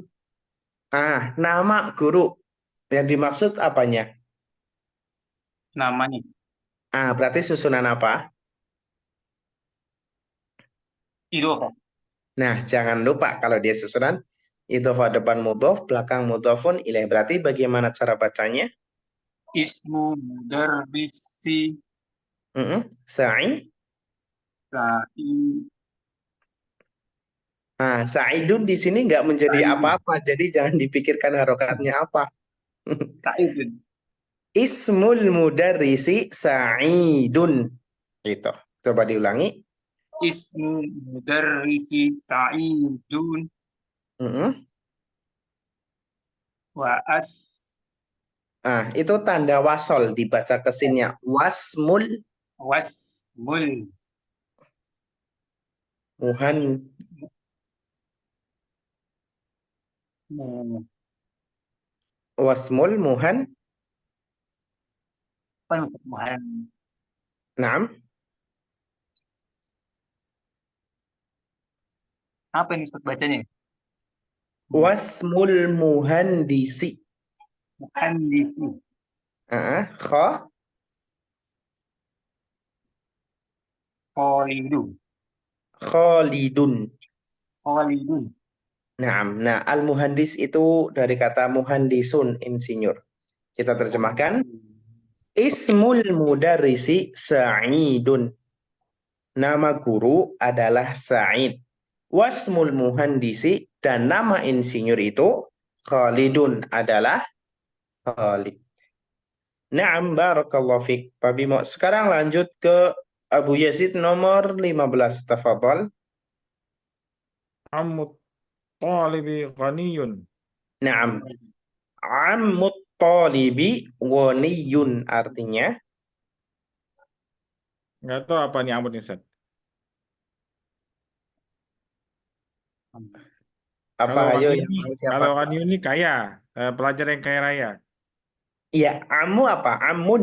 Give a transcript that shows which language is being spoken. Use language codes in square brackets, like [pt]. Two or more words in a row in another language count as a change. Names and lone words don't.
[id] Nama guru. Yang dimaksud apanya? Namanya. Berarti susunan apa? Idhofah. Nah, jangan lupa kalau dia susunan idhofah depan mudhof, belakang [ar] مضاف إليه. [id] Berarti bagaimana cara bacanya? [ar] اسم المدرس Sa'i. sa'i. [id] Sa'idun di sini nggak menjadi apa-apa, jadi jangan dipikirkan harokatnya apa. [ar] Sa'idun. اسم المدرس سعيد. [id] Itu. Coba diulangi. [ar] اسم المدرس سعيد و [id] itu tanda wasol dibaca kesinnya. [ar] واسم المهن واسم المهن. Naam. [id] Apa ini Ustaz bacanya? [ar] واسم المهندس. Muhandisi. خا. خالد. Naam. [id] Nah, al-muhandis itu dari kata muhandisun, insinyur. Kita terjemahkan. [ar] اسم المدرس سعيد. [id] Nama guru adalah Sa'id. [ar] واسم المهندس [id] dan nama insinyur itu Khalidun adalah Khalid. [ar] نعم، بارك الله فيك. Pak Bimo, sekarang lanjut ke Abu Yazid nomor 15. Tafadhal. عم الطالب غني. نعم. عم الطالب غني artinya [id] Nggak tahu apa nih Amud ini, Ustaz. apa Kalau ayo Wahyu yang ini, tahu siapa? kalau Wahyu ini kaya, pelajar yang kaya raya. Iya, amu apa? Amun.